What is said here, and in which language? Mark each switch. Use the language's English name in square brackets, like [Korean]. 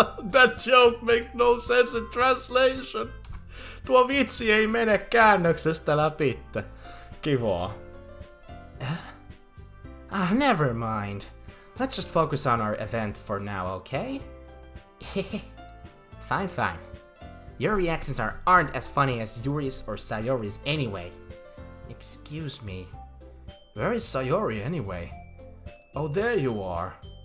[English] That joke makes no sense in translation. [Finnish] Tuo vitsi ei mene käännöksestä läpi. Kivaa. [English] Never mind. Let's just focus on our event for now, okay? Fine. Your reactions aren't as funny as Yuri's or Sayori's anyway. Excuse me. Where is Sayori anyway? Oh, there you are.